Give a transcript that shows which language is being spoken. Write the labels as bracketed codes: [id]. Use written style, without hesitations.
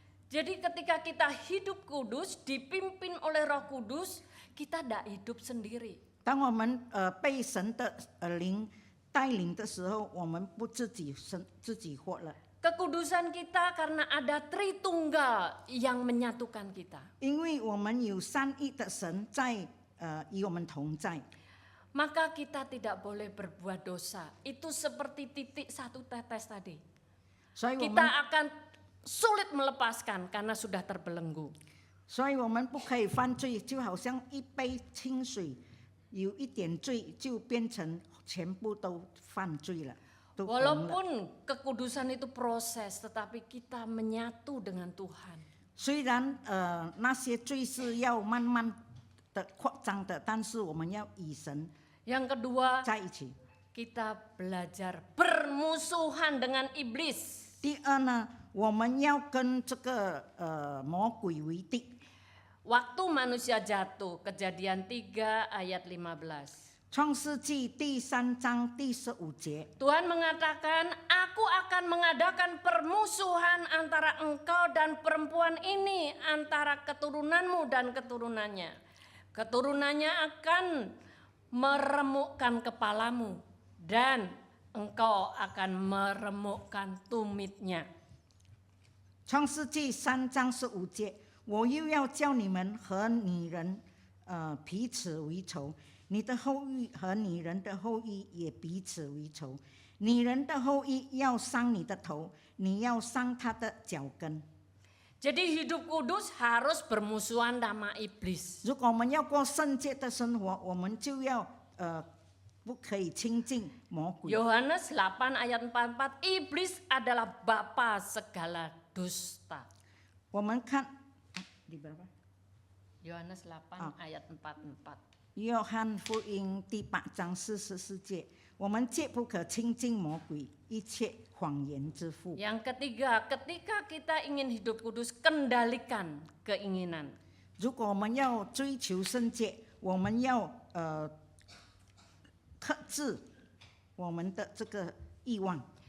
[id] Jadi ketika kita hidup kudus, dipimpin oleh Roh Kudus, kita tidak hidup sendiri. [zh] 当我们被神的灵带领的时候，我们不自己活了。 [id] Kekudusan kita karena ada Tritunggal yang menyatukan kita. [zh] 因为我们有三一的神在与我们同在， [id] Maka kita tidak boleh berbuat dosa. Itu seperti titik satu tetes tadi. [zh] 所以我 [id] Kita [zh] 们 [id] akan sulit melepaskan karena sudah terbelenggu. [zh] 所以我们不可以犯罪，就好像一杯清水，有一点罪就变成全部都犯罪了，都红了。 [id] Walaupun kekudusan itu proses, tetapi kita menyatu dengan Tuhan. [zh] 虽然那些罪是要慢慢的扩张的，但是我们要与神 [id] Yang kedua, [zh] 在一起。 [id] kita belajar bermusuhan dengan iblis. [zh] 第二呢，我们要跟这个魔鬼为敌。 [id] Waktu manusia jatuh, Kejadian 3 ayat 15. [zh] 创世纪第3章第15节， [id] Tuhan mengatakan, aku akan mengadakan permusuhan antara engkau dan perempuan ini, antara keturunanmu dan keturunannya. Keturunannya akan meremukkan kepalamu dan engkau akan meremukkan tumitnya. [zh] 创世纪3章15节，我又要叫你们和女人彼此为仇，你的后裔和女人的后裔也彼此为仇。女人的后裔要伤你的头，你要伤她的脚跟。 [id] Jadi hidup kudus harus bermusuhan sama iblis. [zh] 如果我们要过圣洁的生活，我们就要不可以亲近魔鬼。 [id] Yohanes 8 ayat 44, iblis adalah bapa segala dusta. [zh] 我们看 [id] di berapa? Yohanes 8 ayat 44. [zh] 约翰福音第8章44节，我们切不可亲近魔鬼，一切谎言之父。 [id] Yang ketiga, ketika kita ingin hidup kudus, kendalikan keinginan. [zh] 如果我们要追求圣洁，我们要克制我们的这个欲望。